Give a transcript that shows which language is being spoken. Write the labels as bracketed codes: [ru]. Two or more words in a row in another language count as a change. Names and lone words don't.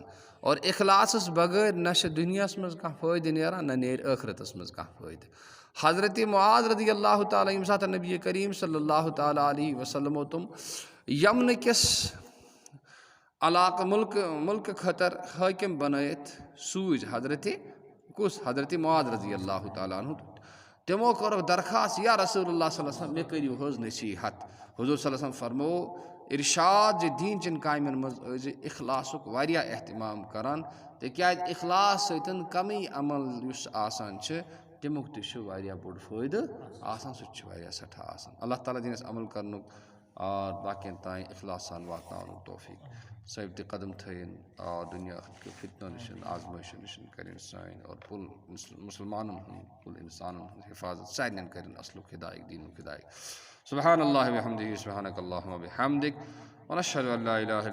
[ks] اور اخلاصس بغٲر نہ چھِ دُنیاہس منٛز کانٛہہ فٲیدٕ نیران نہ نیرِ ٲخرتس منٛز کانٛہہ فٲیدٕ. حضرتِ معاذ [ar] رضی اللہ تعالیٰ [ks] ییٚمہِ ساتہٕ نبی کریم [ar] صلی اللہ تعالیٰ علیہ وسلمو [ks] تِم یمنہٕ کِس علاقہٕ مُلکہٕ خٲطرٕ حٲکِم بنٲیِتھ سوٗزۍ حضرتِ معاذ [ar] رضی اللہ تعالیٰ عنہ [ks] تِمو کوٚرُکھ درخاست [ar] یا رسول اللہ صلی اللہ علیہ وسلم [ks] مےٚ کٔرِو حظ نصیٖحت. حضوٗر [ar] صلی اللہ علیہ وسلم [ks] فرموو ارشاد زِ دیٖن چٮ۪ن کامٮ۪ن منٛز ٲسۍ زِ اخلاصُک واریاہ احتمام کران تِکیٛازِ اخلاص سۭتۍ کمی عمل یُس آسان چھِ تمیُک تہِ چھُ واریاہ بوٚڑ فٲیدٕ آسان سُہ تہِ چھُ واریاہ سٮ۪ٹھاہ آسان. اللہ تعالیٰ دِیِن اَسہِ عمل کرنُک اور باقین تانۍ اخلاص سان واتناونُک توفیٖق. ثٲبتہِ قدم تھٲیِن دُنیا کیو فتنو نِش آزمٲیشو نِش کٔرِنۍ سٲنۍ اور کُل مُسلمانن ہُنٛد کُل اِنسانن ہُنٛد حِفاظت سارنٕے کٔرِنۍ اصلُک ہدایت دیٖنُک ہدایت. [ar] سبحان اللہ وبحمدہ سبحانک اللہم وبحمدک ونشہدو ان لا الہ